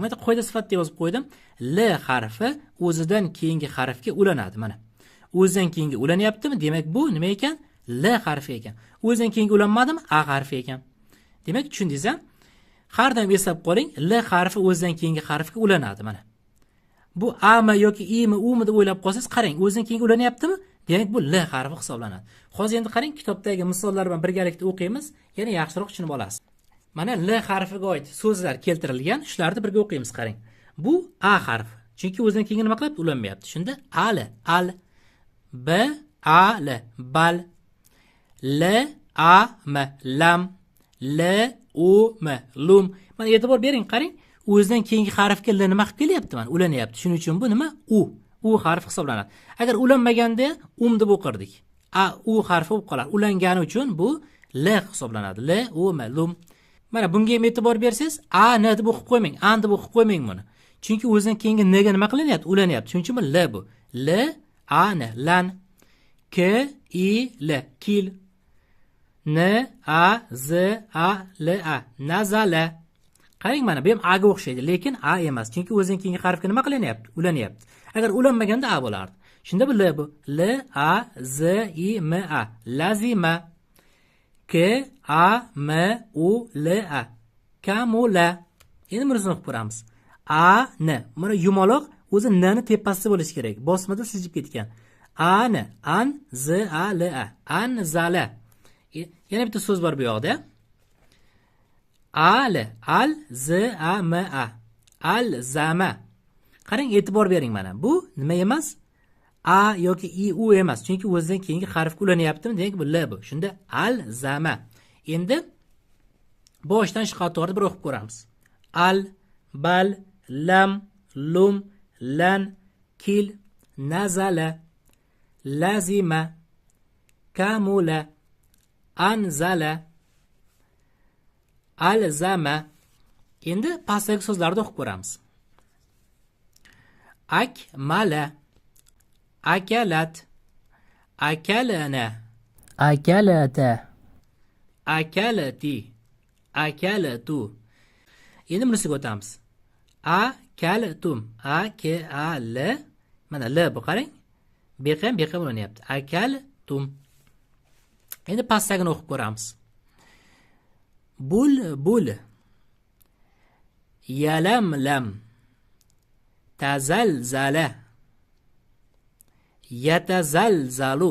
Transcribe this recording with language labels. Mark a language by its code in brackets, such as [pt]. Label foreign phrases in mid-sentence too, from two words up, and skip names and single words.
[uz] Mana qoida sifatida yozib qo'ydim. L harfi o'zidan keyingi harfga ulanadi mana. O'zidan keyingi ulanyaptimi? Demak, bu nima ekan? L harfi ekan. O'zidan keyingi ulanmadimi? A harfi ekan. Demak, tushundingiz-a? Har doim eslab qoling, L harfi o'zidan keyingi harfga ulanadi mana. Bu A mi yoki I mi, U mi deb o'ylab qolsangiz, qarang, o'zidan keyingi ulanyaptimi? Demak, bu L harfi hisoblanadi. Hozir endi qarang, kitobdagi misollar bilan birgalikda o'qiymiz, yana yaxshiroq tushunib olasiz. Mana L harfiga oid so'zlar keltirilgan, shularni birga o'qiymiz, qarang. Bu A harfi. Chunki o'zidan keyingi nima qilyapti? Ulanmayapti. Shunda al, al, b, a, l, bal, l, a, m, lam, l, u, m, lum. Mana e'tibor bering, qarang. O'zidan keyingi harfga L nima qilib kelyapti? Mana ulanyapti. Shuning uchun bu nima? U. U harfi hisoblanadi. Agar ulanmaganda deb o'qirdik. A, U harfi bo'lib qoladi. Ulangani uchun bu L hisoblanadi. L, U, M, lum. Mana bunga ham e'tibor bersangiz, A, N deb o'qib qo'ymang, A deb o'qib qo'ymang buni. Chunki o'zidan keyingi N ga nima qilinyapti? Ulanyapti. Shuning uchun bu L bu. L, A, N, lan. K, I, L, kil. N, A, Z, A, L, A, nazala. Qarang, mana bu ham A ga o'xshaydi, lekin A emas. Chunki o'zidan keyingi harfga nima qilinyapti? Ulanyapti. Agar ulanmaganda A bo'lardi. Shunda bu L bu. L, A, Z, I, M, A. Lazima. K, A, M, U, L, A. Kamula. Endi bunisini o'qib ko'ramiz. A, N. Mana yumaloq o'zi N ni tepasida bo'lishi kerak. Bosmada siljib ketgan. A, N. An, Z, A, L, A. Anzala. Yana bitta so'z bor bu yoqda. Al, al, z, a, m, a. Al, zama. Qarang, e'tibor bering mana. Bu nima emas? A yoki I, U emas. Chunki o'zidan keyingi harfga ulanyaptimi? Demak, bu L bu. Shunda al, zama. Endi boshdan shu qatorni bir o'qib ko'ramiz. Al, [ar] bal, lam, lum, lan, kil, nazala, lazima, kamula, anzala, alzama. [uz] Endi pastdagi so'zlarni o'qib ko'ramiz. [ar] Akmala, akalat, akalana, akalata, akalati, akalatu. [uz] Endi bunisiga o'tamiz. Akaltum, a k a l, mana l bu qarang. Beqam bo'lanyapti. Akaltum. Endi pastdagini o'qib ko'ramiz. [ar] Bul, yalamlam, tazalzala, yatazalzalu.